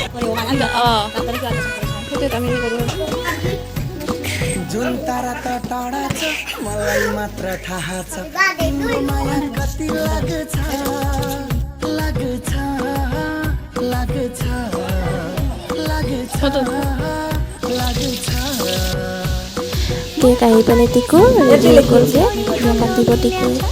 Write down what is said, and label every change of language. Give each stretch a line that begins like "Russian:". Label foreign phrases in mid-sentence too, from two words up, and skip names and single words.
Nepali: जुन तारा त टाढा छ मलाई मात्र थाहा छ तिम्रो माया कति लाग्छ लाग्छ लाग्छ लाग्छ लाग्छ
Assamese: কেক আহি পেলাই টিকু ৰেডি হৈ গ'ল যে কাটিব টিকু